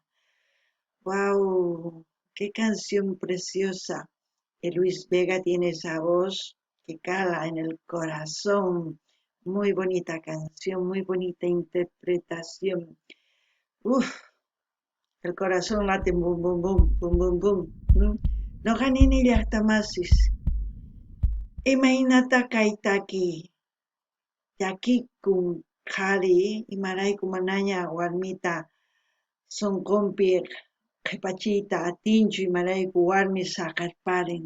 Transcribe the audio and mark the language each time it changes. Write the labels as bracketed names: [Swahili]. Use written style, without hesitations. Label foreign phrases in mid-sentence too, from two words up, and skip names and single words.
[Spanish] ¡Wow! ¡Qué canción preciosa! Luis Vega tiene esa voz que cala en el corazón. Muy bonita canción, muy bonita interpretación. ¡Uf! El corazón late bum bum bum bum bum bum. [Quechua] No ganini llaqtamasis. Imaynata kaytaki. Yakikun qhari imarayku manaña warmita sunqunpi qhipachiyta atinchu imarayku warmi saqarparin.